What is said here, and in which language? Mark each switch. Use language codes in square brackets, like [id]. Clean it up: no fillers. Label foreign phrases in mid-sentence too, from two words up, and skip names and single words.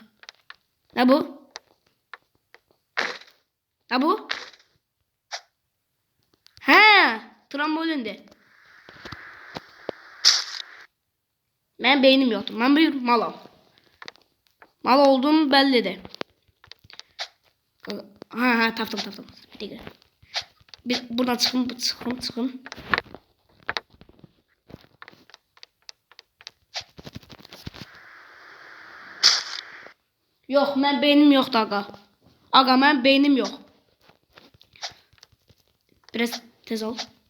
[tr] Ne bu? Trambolinde. Ben beynim yoktu. Ben bir malım. Mal olduğum belli de. Ha tapdım. Bir dakika. [az] Buradan çıxım. Yox, mən beynim yoxdur ağa. Ağa, mən beynim yox. Biraz tez ol.